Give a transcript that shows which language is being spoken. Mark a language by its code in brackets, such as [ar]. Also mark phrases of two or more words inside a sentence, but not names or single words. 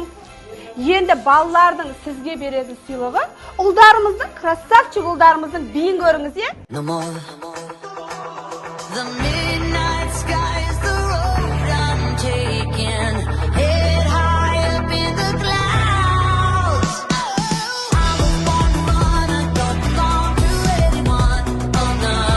[kk] Енді балалардың сізге беретін сыйлығы ұлдарымыздың, красавчик ұлдарымыздың биін көріңіз, е? [en] The midnight sky is the road I'm taking. Head high up in the clouds. I was born to run, I don't belong to anyone. Oh no.